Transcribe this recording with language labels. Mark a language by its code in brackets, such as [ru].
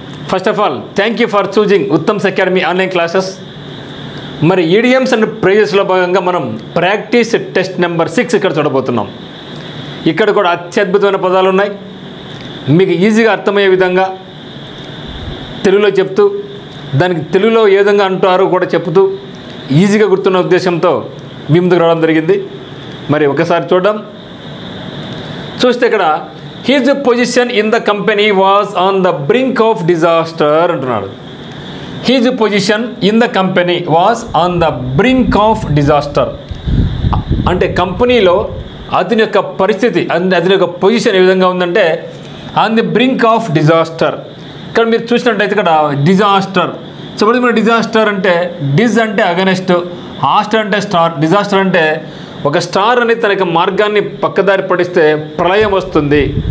[en] First of all, thank you for choosing Uttam's Academy online classes. [te] మరి idioms and ప్రేజెస్లో భాగంగా మనం practice test number 6 ఇక్కడ చూడబోతున్నాం. ఇక్కడ కూడా అత్యద్భుతమైన పదాలు ఉన్నాయి. మీకు ఈజీగా అర్థమయ్యే విధంగా తెలుగులో చెప్తూ దానికి తెలుగులో ఏ విధంగా అంటారో కూడా చెప్తూ ఈజీగా గుర్తున్న ఉద్దేశంతో మీ ముందుకు రావడం జరిగింది. మరి ఒకసారి చూద్దాం. చూస్తే ఇక్కడ [en] his position in the company was on the brink of disaster [te] అంటున్నాడు. [en] His position in the company was on the brink of disaster. [te] అంటే కంపెనీలో అతని యొక్క పరిస్థితి అతని యొక్క పొజిషన్ ఏ విధంగా ఉందంటే [en] On the brink of disaster. [te] ఇక్కడ మీరు చూసినట్టయితే ఇక్కడ డిజాస్టర్. సో మన డిజాస్టర్ అంటే డిజ్ అంటే అగనెస్ట్, ఆస్టర్ అంటే స్టార్. డిజాస్టర్ అంటే ఒక స్టార్ అనేది తన యొక్క మార్గాన్ని పక్కదారి పడిస్తే ప్రళయం వస్తుంది.